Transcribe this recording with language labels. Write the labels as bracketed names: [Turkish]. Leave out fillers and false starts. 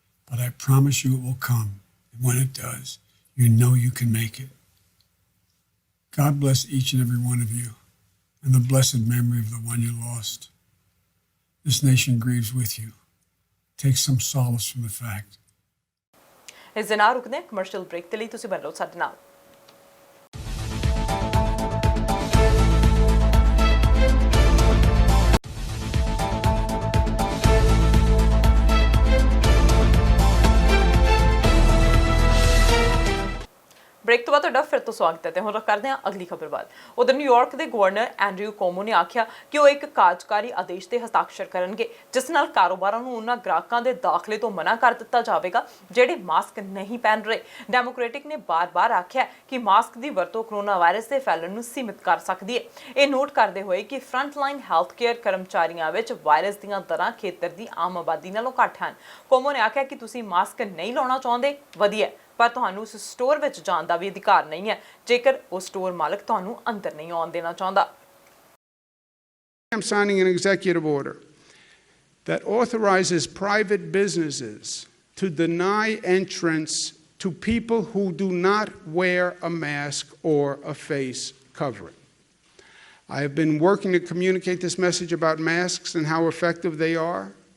[English] But I promise you it will come. And when it does, you know you can make it. God bless each and every one of you and the blessed memory of the one you lost. This nation grieves with you. Take some solace from the fact. [Punjabi] ਇਸ ਦੇ ਨਾਲ ਰੁਕਦੇ ਹਾਂ commercial break ਦੇ ਲਈ। ਤੁਸੀਂ ਬਣ ਰਹੋ ਸਾਡੇ ਨਾਲ। ਬਾਅਦ ਤੁਹਾਡਾ ਫਿਰ ਤੋਂ ਸਵਾਗਤ ਹੈ ਤੇ ਹੁਣ ਕਰਦੇ ਹਾਂ ਅਗਲੀ ਖਬਰ ਵੱਲ। ਉਧਰ ਨਿਊਯਾਰਕ ਦੇ ਗਵਰਨਰ ਐਂਡਰਿਊ ਕੋਮੋ ਨੇ ਆਖਿਆ ਕਿ ਉਹ ਇੱਕ ਕਾਰਜਕਾਰੀ ਆਦੇਸ਼ ਤੇ ਹਸਤਾਖਰ ਕਰਨਗੇ ਜਿਸ ਨਾਲ ਕਾਰੋਬਾਰਾਂ ਨੂੰ ਉਹਨਾਂ ਗ੍ਰਾਹਕਾਂ ਦੇ ਦਾਖਲੇ ਤੋਂ ਮਨਾ ਕਰ ਦਿੱਤਾ ਜਾਵੇਗਾ ਜਿਹੜੇ ਮਾਸਕ ਨਹੀਂ ਪਹਿਨ ਰਹੇ। ਡੈਮੋਕ੍ਰੈਟਿਕ ਨੇ ਬਾਰ-ਬਾਰ ਆਖਿਆ ਕਿ ਮਾਸਕ ਦੀ ਵਰਤੋਂ ਕੋਰੋਨਾ ਵਾਇਰਸ ਦੇ ਫੈਲਣ ਨੂੰ ਸੀਮਿਤ ਕਰ ਸਕਦੀ ਹੈ। ਇਹ ਨੋਟ ਕਰਦੇ ਹੋਏ ਕਿ ਫਰੰਟਲਾਈਨ ਹੈਲਥ ਕੇਅਰ ਕਰਮਚਾਰੀਆਂ ਵਿੱਚ ਵਾਇਰਸ ਦੀਆਂ ਦਰਾਂ ਖੇਤਰ ਦੀ ਆਮ ਆਬਾਦੀ ਨਾਲੋਂ ਘੱਟ ਹਨ। ਕੋਮੋ ਨੇ ਆਖਿਆ ਕਿ ਤੁਸੀਂ ਮਾਸਕ ਨਹੀਂ ਲਾਉਣਾ ਚਾਹੁੰਦੇ ਵਧੀਆ, ਪਰ ਤੁਹਾਨੂੰ ਉਸ ਸਟੋਰ ਵਿੱਚ ਜਾਣ ਦਾ ਵੀ ਅਧਿਕਾਰ ਨਹੀਂ ਹੈ ਜੇਕਰ ਉਹ ਸਟੋਰ ਮਾਲਕ ਤੁਹਾਨੂੰ ਅੰਦਰ ਨਹੀਂ ਆਉਣ ਦੇਣਾ ਚਾਹੁੰਦਾ। [English] I'm signing an executive order that authorizes private businesses to deny entrance to people who do not wear a mask or a face covering. I have been working to communicate this message about masks and how effective they are.